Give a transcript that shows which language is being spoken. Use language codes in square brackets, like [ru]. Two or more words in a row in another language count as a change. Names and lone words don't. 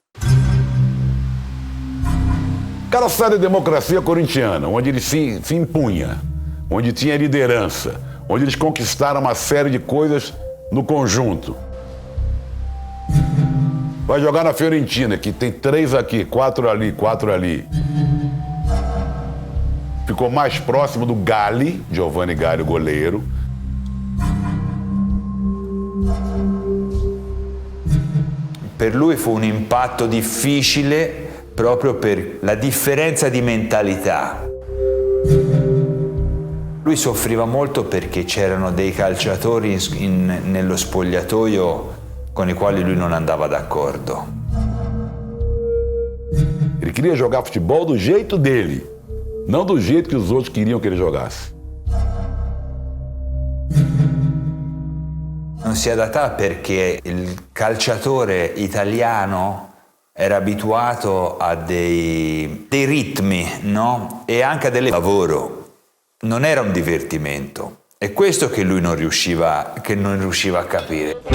[pt] Cara, sai da democracia corintiana, onde ele se impunha, onde tinha liderança, onde eles conquistaram uma série de coisas no conjunto. Vai jogar na Fiorentina, que tem 3 aqui, 4 ali, 4 ali. Ficou mais próximo do Galli, Giovanni Galli, o goleiro. [it] Per lui fu un impatto difficile proprio per la differenza di mentalità. Lui soffriva molto perché c'erano dei calciatori nello spogliatoio con i quali lui non andava d'accordo. [pt] Ele queria jogar futebol do jeito dele, não do jeito que os outros queriam que ele jogasse. [it] Non si adattava perché il calciatore italiano era abituato a dei ritmi, no? E anche a del lavoro. Non era un divertimento. È questo che lui non riusciva a capire.